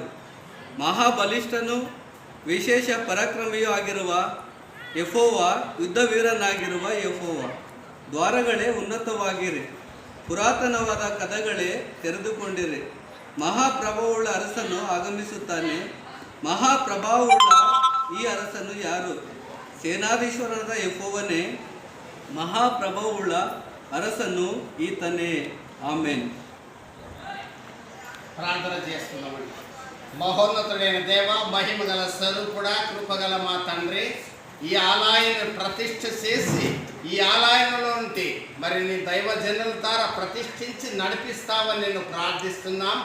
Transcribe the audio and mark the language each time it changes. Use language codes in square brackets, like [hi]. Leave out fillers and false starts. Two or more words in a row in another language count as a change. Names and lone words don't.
[kn] ಮಹಾಬಲಿಷ್ಠನು ವಿಶೇಷ ಪರಾಕ್ರಮಿಯೂ ಆಗಿರುವ ಯೆಹೋವ, ಯುದ್ಧವೀರನಾಗಿರುವ ಯೆಹೋವ. ದ್ವಾರಗಳೇ ಉನ್ನತವಾಗಿರಿ, ಪುರಾತನವಾದ ಕದಗಳೇ ತೆರೆದುಕೊಂಡಿರಿ. ಮಹಾಪ್ರಭಾವವುಳ್ಳ ಅರಸನು ಆಗಮಿಸುತ್ತಾನೆ. ಮಹಾಪ್ರಭಾವವುಳ್ಳ ಈ ಅರಸನು ಯಾರು? ಸೇನಾಧೀಶ್ವರನಾದ ಯೆಹೋವನೇ, ಮಹಾಪ್ರಭುವುಳ್ಳ ಅರಸನು ಈತನೇ. ಆಮೆನ್. [te] ప్రార్థన చేస్తున్నామండి. మహోన్నతుడైన దేవ, మహిమగల స్వరూపుడా, కృపగల మా తండ్రి, ఈ ఆలయాన్ని ప్రతిష్ఠ చేసి ఈ ఆలయంలో ఉంటే మరి నీ దైవజనుల ద్వారా ప్రతిష్ఠించి నడిపిస్తావని నేను ప్రార్థిస్తున్నాం.